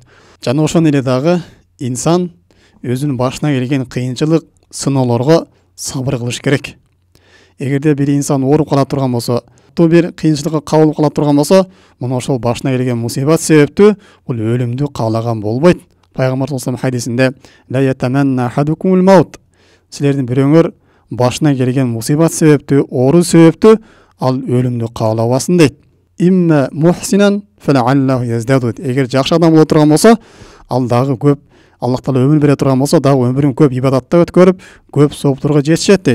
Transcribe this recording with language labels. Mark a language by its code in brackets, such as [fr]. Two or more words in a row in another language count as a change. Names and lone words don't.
[ky] Жана ошон эле дагы инсан өзүнүн башына келген кыйынчылык, сыноолорго сабыр кылыш керек. Эгерде бир инсан ооруп кала турган болсо, бир кыйынчылыкка кабылып кала турган болсо, мына ошол башына келген мусибат себептүү бул өлүмдү каалаган болбойт. Пайгамбар [ar] صلى الله عليه [ky] хадисинде [ar] «لا يتمنى أحدكم الموت». [ky] Силердин бирөөңөр башына келген мусибат себептүү, оору себептүү ал өлүмдү каалабасын дейт. [ar] «إما محسنا فلعله يزداد». [ky] Эгер жакшы адам боло турган болсо, ал дагы көп, Аллах Таала өмүр бере турган болсо, дагы өмүрүн көп ибадатта өткөрүп, көп сооптурга жетишет дейт.